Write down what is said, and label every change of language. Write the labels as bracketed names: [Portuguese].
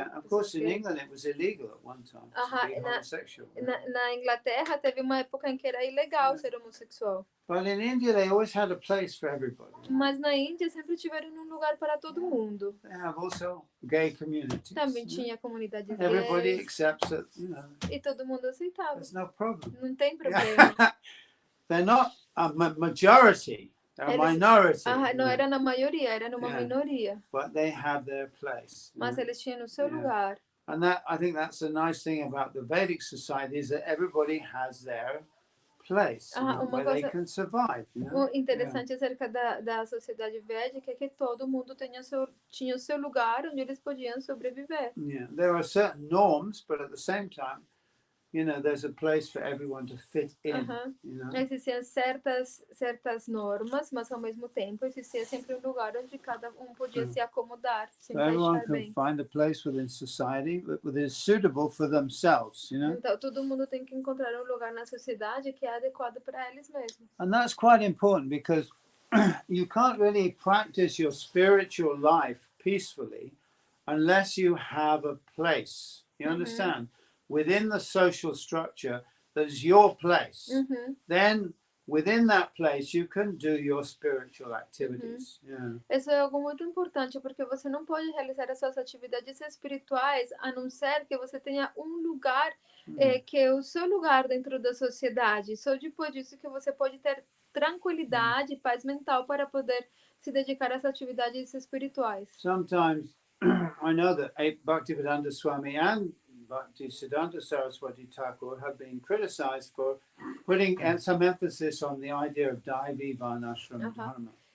[English] Of course, in England it was illegal at one time to be homosexual. [Portuguese] Na Inglaterra teve uma época em que era ilegal ser homossexual. [English] But in India they always had a place for everybody. [Portuguese] Mas na Índia sempre tiveram um lugar para todo mundo. [English] They have also gay communities. [Portuguese] Também tinha comunidades gays. [English] Everybody accepts it, [Portuguese] E todo mundo aceitava. [English] There's no problem. [Portuguese] Não tem problema. [English] They're not a majority. They're a minority. [Portuguese] Não era na maioria, era numa minoria. [English] But they have their place. [Portuguese] Mas eles tinham o seu lugar. [English] And I think that's a nice thing about the Vedic society is that everybody has their place where they can survive. [Portuguese] O interessante acerca da sociedade védica é que todo mundo tinha o seu lugar onde eles podiam sobreviver. [English] There are certain norms, but at the same time, there's a place for everyone to fit in. [Portuguese] Existiam certas normas, mas ao mesmo tempo existia sempre um lugar onde cada podia se acomodar, se [English] So everyone [Portuguese] encaixar [English] can [Portuguese] bem. [English] find a place within society that is suitable for themselves, [Portuguese] Então todo mundo tem que encontrar um lugar na sociedade que é adequado para eles mesmos. [English] And that's quite important because you can't really practice your spiritual life peacefully unless you have a place. You understand? Within the social structure, there's your place. Then within that place, you can do your spiritual activities. Yeah. [Portuguese] Isso é algo muito importante, porque você não pode realizar as suas atividades espirituais a não ser que você tenha um lugar que é o seu lugar dentro da sociedade. Só depois disso que você pode ter tranquilidade, paz mental para poder se dedicar às atividades espirituais. [English] Sometimes I know that Bhaktivedanta Swami and Bhaktisiddhanta Saraswati Thakur have been criticized for putting some emphasis on the idea of Daivi Varnashram Dharma.